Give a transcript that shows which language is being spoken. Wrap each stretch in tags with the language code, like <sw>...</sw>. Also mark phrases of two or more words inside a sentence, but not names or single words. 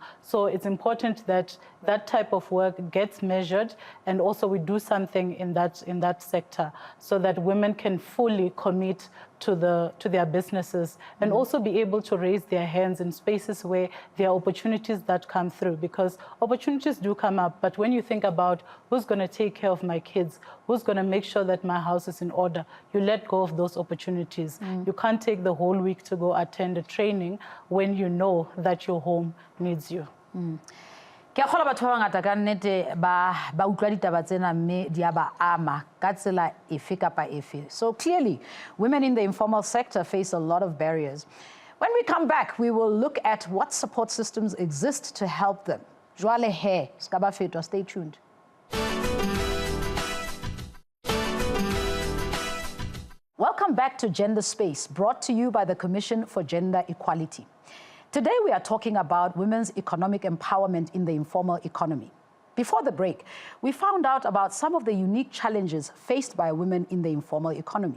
<en>So it's important that that type of work gets measured, and also we do something in that sector so that women can fully commit to their businesses and also be able to raise their hands in spaces where there are opportunities that come through, because opportunities do come up. But when you think about who's going to take care of my kids, who's going to make sure that my house is in order, you let go of those opportunities. You can't take the whole week to go attend a training when you know that your home needs you.</en> <st>Ke a batho ba ngata ka nnete ba utlwa ditaba tsena mme di a ba ama ka tsela efe kapa efe.</st> <en>So clearly, women in the informal sector face a lot of barriers. When we come back, we will look at what support systems exist to help them.</en> <st>Jwale he, ska ba fetwa,</st> <en>stay tuned. Welcome back to Gender Space, brought to you by the Commission for Gender Equality. Today, we are talking about women's economic empowerment in the informal economy. Before the break, we found out about some of the unique challenges faced by women in the informal economy.</en>